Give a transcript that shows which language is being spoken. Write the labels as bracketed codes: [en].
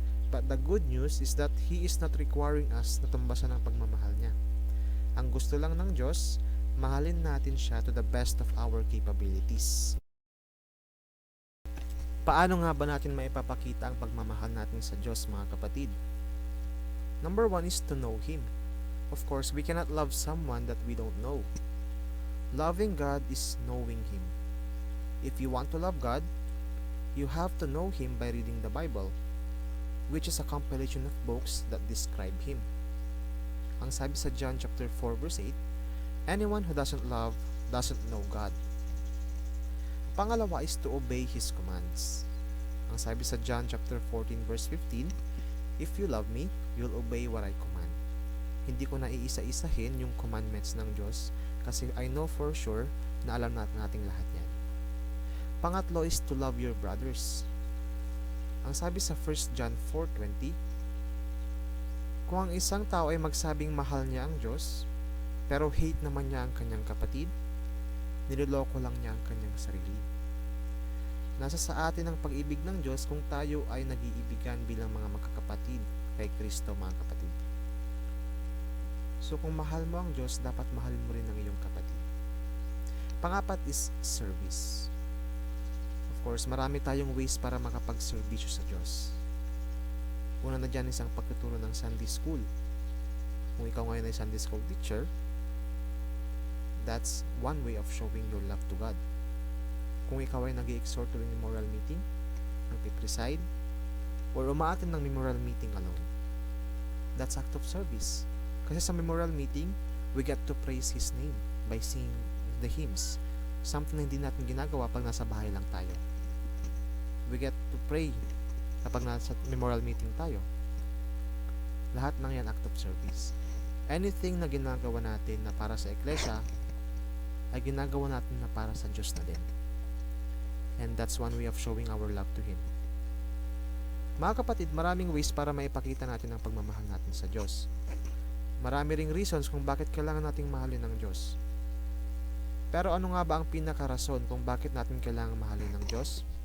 [en] But the good news is that He is not requiring us [tl] na tumbasan ang pagmamahal niya. Ang gusto lang ng Diyos, mahalin natin siya [en] to the best of our capabilities. [tl] Paano nga ba natin maipapakita ang pagmamahal natin sa Diyos, mga kapatid? [en] Number 1 is to know Him. Of course, we cannot love someone that we don't know. Loving God is knowing Him. If you want to love God, you have to know Him by reading the Bible, which is a compilation of books that describe Him. [tl] Ang sabi sa [en] John chapter 4 verse 8, "Anyone who doesn't love doesn't know God." Pangalawa is to obey His commands. [tl] Ang sabi sa [en] John chapter 14 verse 15, "If you love me, you'll obey what I command." [tl] Hindi ko na iisa-isahin yung commandments ng Diyos kasi [en] I know for sure [tl] na alam nating lahat yan. [en] Pangatlo is to love your brothers. [tl] Ang sabi sa 1 John 4:20, "Kung ang isang tao ay magsabing mahal niya ang Diyos, pero hate naman niya ang kanyang kapatid, niloloko lang niya ang kanyang sarili." Nasa sa atin ang pag-ibig ng Diyos kung tayo ay nag-iibigan bilang mga magkakapatid kay Kristo, mga kapatid. So kung mahal mo ang Diyos, dapat mahalin mo rin ang iyong kapatid. Pangapat is service. Of course, marami tayong ways para makapag-servisyo sa Diyos. Una na dyan is ang pagtuturo ng Sunday School. Kung ikaw ngayon ay [en] Sunday School teacher, that's one way of showing your love to God. [tl] Kung ikaw ay nag-i-exhort tuwing memorial meeting, nagpipreside, or umaattend ng memorial meeting alone, [en] that's act of service. [tl] Kasi sa [en] memorial meeting, we get to praise His name by singing the hymns. [tl] Something na hindi natin ginagawa pag nasa bahay lang tayo. [en] We get to pray [tl] kapag nasa memorial meeting tayo. Lahat ng yan act of service. Anything na ginagawa natin na para sa Iglesia, ay ginagawa natin na para sa Diyos na din. [en] And that's one way of showing our love to Him. [tl] Mga kapatid, maraming ways para maipakita natin ang pagmamahal natin sa Diyos. Marami ring reasons kung bakit kailangan nating mahalin ng Diyos. Pero ano nga ba ang pinakarason kung bakit natin kailangan mahalin ng Diyos?